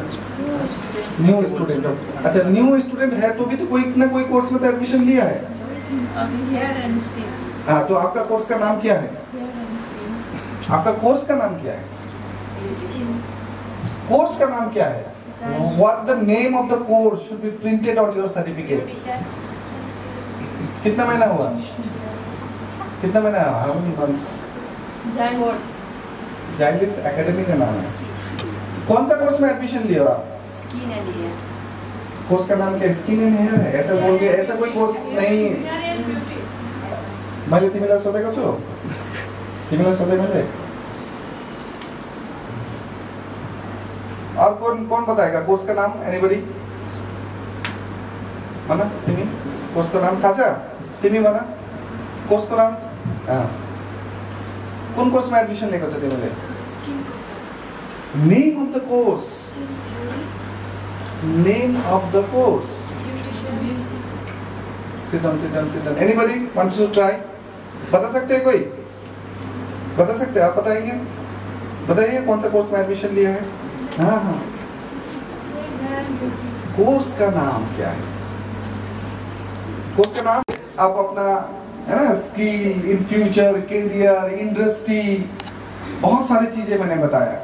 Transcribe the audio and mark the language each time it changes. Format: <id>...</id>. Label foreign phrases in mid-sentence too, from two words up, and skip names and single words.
<en>new student.</en> <hi>अच्छा,</hi> <en>new student</en> <hi>है तो भी तो कोई ना कोई कोर्स में तो एडमिशन लिया है। हाँ, तो आपका कोर्स का नाम क्या है? आपका कोर्स का नाम क्या है? कोर्स का नाम क्या है?</hi> <en>What the name of the course should be printed on your certificate?</en> <hi>कितना महीना हुआ? कितना महीना?</hi> <en>How many months?</en> <hi>ज़ाइलिस एकेडमी का नाम है। कौन सा कोर्स में एडमिशन लिया आप?</hi> <en>skin and hair.</en> <hi>कोर्स का नाम क्या?</hi> <en>skin and hair</en> <hi>है। ऐसा बोल के ऐसा कोई कोर्स नहीं।</hi> <ne>मैले तिमीलाई सोधेको छु, तिमीलाई सोधे मैले।</ne> <hi>और कौन बताएगा कोर्स का नाम? एनीबडी?</hi> <ne>मना तिमी</ne> <hi>कोर्स का नाम</hi> <ne>थाहा छ? तिमी मना</ne> <hi>कोर्स का नाम?</hi> <ne>कुन कोर्स में एडमिशन लिएको छ तिमीले?</ne> <en>Name of the course. Name of the course. Sit down. Anybody wants to try?</en> <hi>बता सकते हैं कोई? बता सकते हैं? आप बताएंगे? बताइए कौन सा कोर्स में एडमिशन लिया है? हाँ। कोर्स का नाम क्या है? कोर्स का नाम आप अपना है ना,</hi> <en>skill in future,</en> <hi>करियर, इंडस्ट्री, बहुत सारी चीजें मैंने बताया।</hi>